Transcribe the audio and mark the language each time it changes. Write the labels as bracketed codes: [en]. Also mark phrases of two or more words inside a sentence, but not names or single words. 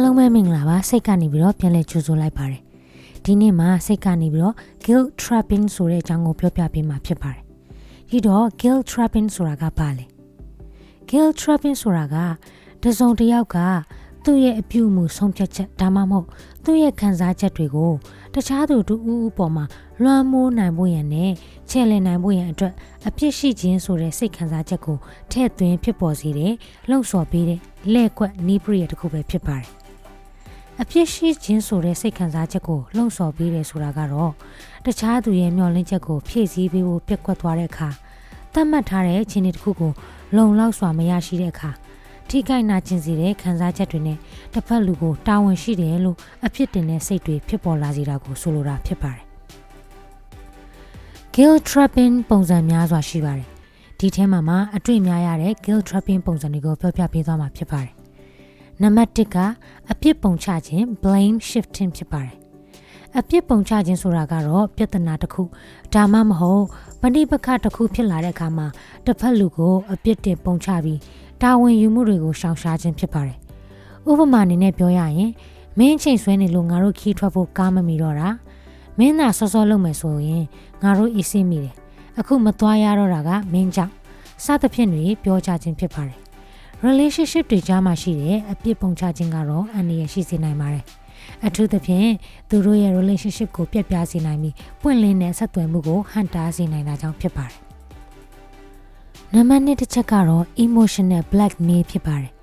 [my] မင်္ဂလာပါစိတ်ကနေပြီးတော့ပြန်လဲကြိုဆိုလိုက်ပါတယ်ဒီနေ့မှာစိတ်ကနေပြီးတော့ [en] guilt trapping [my] ဆိုတဲ့အကြောင်းကိုပြောပြပေးမှာဖြစ်ပါတယ်ဒီတော့ [en] guilt trapping [my] ဆိုတာကဘာလဲ [en] guilt trapping [my] ဆိုတာကတစုံတစ်ယောက်က သူ့ရဲ့အပြုအမူဆုံးဖြတ်ချက်ဒါမှမဟုတ်သူ့ရဲ့ခံစားချက်တွေကိုတခြားသူတူဦးပေါ်မှာလွှမ်းမိုးနိုင်ဖို့ရန်နဲ့ချဲ့လည်နိုင်ဖို့ရန်အတွက်အပြစ် ရှိခြင်းဆိုတဲ့စိတ်ခံစားချက်ကိုထည့်သွင်းဖြစ်ပေါ်စေတဲ့လှုံ့ဆော်ပေးတဲ့လက်ကွက်နီးပရိယတစ်ခုပဲဖြစ်ပါတယ်အပြစ်ရှိခြင်းဆိုတဲ့စိတ်ခံစားချက်ကိုလှုံ့ဆော်ပေးတယ်ဆိုတာကတော့တခြားသူရဲ့မျှော်လင့်ချက်ကိုဖြည့်ဆည်းပေးဖို့ပြက်ကွက်သွားတဲ့အခါသတ်မှတ်ထားတဲ့အခြေအနေတစ်ခုကိုလုံလောက်စွာမရရှိတဲ့အခါထိခိုက်နာကျင်စေတဲ့ခံစားချက်တွေနဲ့တစ်ဖက်လူကိုတာဝန်ရှိတယ်လို့အဖြစ်တင်တဲ့စိတ်တွေဖြစ်ပေါ်လာစေတာကိုဆိုလိုတာဖြစ်ပါတယ် [en] guilt trapping [my] ပုံစံများစွာရှိပါတယ်ဒီထဲမှာအတွေ့များရတဲ့ [en] guilt trapping [my] ပုံစံတွေကိုပြောပြပေးသွားမှာဖြစ်ပါတယ်နံပါတ်1ကအပြစ်ပုံချခြင်း [en] blame shifting [my] ဖြစ်ပါတယ်အပြစ်ပုံချခြင်းဆိုတာကတော့ပြဿ နာတစ်ခုဒါမှမဟုတ်ပဋိပက္ခတစ်ခုဖြစ်လာတဲ့အခါမှာတစ်ဖက်လူကိုအပြစ်တင်ပုံချပြီးတာဝန်ယူမှုတွေကိုရှောင်ရှားခြင်းဖြစ် ပါတယ်ဥပမာအနေနဲ့ပြောရရင်မင်းချိန်ဆွဲနေလို့ငါတို့ခီးထွက်ဖို့ကားမမီတော့တာမင်းသာစောစောလုပ်မယ်ဆိုရင်ငါတို့အေးဆေးမိတယ်အခုမသွားရတော့တာကမင်းကြောင့်စသဖြင့်တွေပြောကြခြင်းဖြစ်ပါတယ် relationship တွေကြားမှာရှိတဲ့အပြစ်ပုံချခြင်းကတော့အန္တရာယ်ရှိစေနိုင်ပါတယ်အထူးသဖြင့်သူတို့ရဲ့ relationship ကိုပြတ်ပြားစေနိုင်ပြီးပွင့်လင်းတဲ့ဆက်သွယ်မှုကိုဟန့်တားစေနိုင်တာကြောင့်ဖြစ်ပါတယ်နံပါတ်2တစ်ချက်ကတော့ [en] emotional blackmail [my] ဖြစ်ပါတယ်